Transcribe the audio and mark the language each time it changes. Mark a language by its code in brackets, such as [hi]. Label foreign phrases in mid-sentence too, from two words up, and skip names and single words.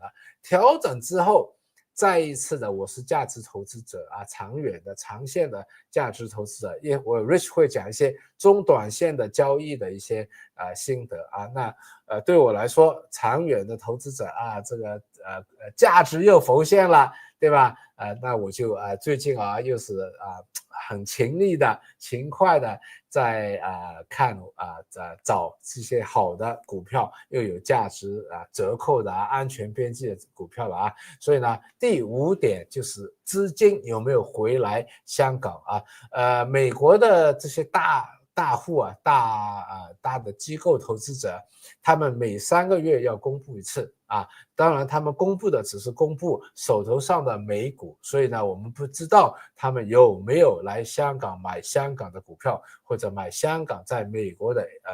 [zh] 調整之後，再一次的我是價值投資者長遠的長線的價值投資者，因為我 Rich 會講一些中短線的交易的一些心得那對我來說長遠的投資者這個價值又浮現了，對吧那我就最近又是很勤力的勤快的在看找這些好的股票，又有價值折扣的安全邊際的股票了所以呢第5點就是資金有沒有回來香港美國的這些大戶大的機構投資者，他們每3個月要公布一次當然他們公布的只是公布手頭上的美股，所以呢我們不知道他們有沒有來香港買香港的股票，或者買香港在美國的